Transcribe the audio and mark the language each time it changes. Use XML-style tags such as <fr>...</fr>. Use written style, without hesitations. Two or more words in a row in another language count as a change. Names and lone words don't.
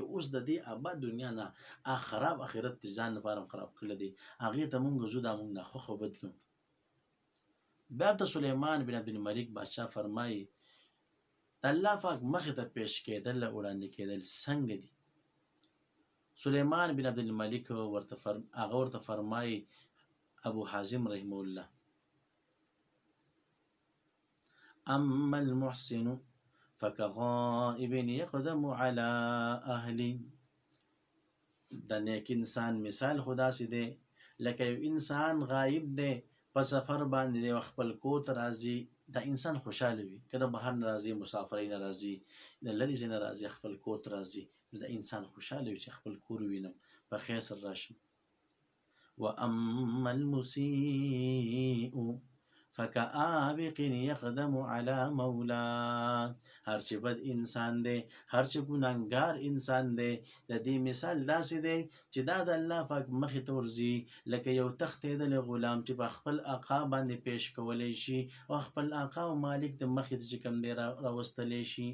<ps>اوس د دې آباد دنیا نه خراب آخرت د ځان لپاره هم خراب کړی دی، هغې ته موږ ځو دا موږ ناخوښه بد کړو. بیا ورته سلیمان بن عبدالملک بادشاه فرمایي د الله پاک مخې ته پیش کېدل وړاندې کېدل څنګه دي؟ سلیمان بن عبدالملک هغه ورته فرمایي</ps> <ar>ابو حازم</ar> <ps>رحمه الله</ps> <ar>اما المحسن فكغائب يقدم على اهلي،</ar> <ps>د نیک انسان مثال خدا سي دی لکه یو انسان غایب دی په سفر باندې دی خپل کور ته راځي، دا انسان خوشحاله وي، که د بهر نه راځي، مسافرۍ نه راځي، د لرې ځای نه راځي، خپل کور ته راځي، نو دا انسان خوشحاله وي چې خپل کور ووینم، په خیر سره راشم.</ps> <ar>واما المسيء فكآبق يقدم على مولاه،</ar> <ps>هر چې بد انسان دی، هر چې ګناهګار انسان دی، د دې مثال داسې دی چې دا د الله پاک مخې ته ورځي لکه یو تښتېدلی غلام چې په خپل آقا باندې پیش کولی شي او خپل آقا او مالک د مخې ته چې کوم دی راوستلی شي.</ps>